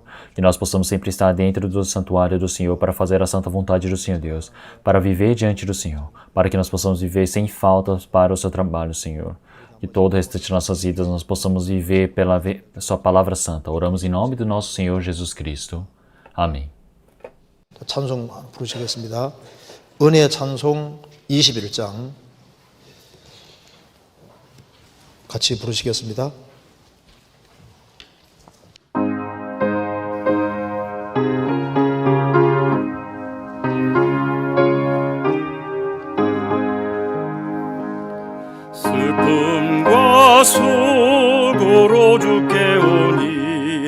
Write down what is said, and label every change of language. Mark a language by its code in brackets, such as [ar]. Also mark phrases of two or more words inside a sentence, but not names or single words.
[pt] Que nós possamos sempre estar dentro do santuário do Senhor para fazer a santa vontade do Senhor Deus, para viver diante do Senhor, para que nós possamos viver sem faltas para o seu trabalho, Senhor. Que todo o restante de nossas vidas nós possamos viver pela sua palavra santa. Oramos em nome do nosso Senhor Jesus Cristo. Amém. [ko] 찬송 부르시겠습니다. 은혜 찬송 21장 같이 부르시겠습니다. 슬픔과 수고로 주께 오니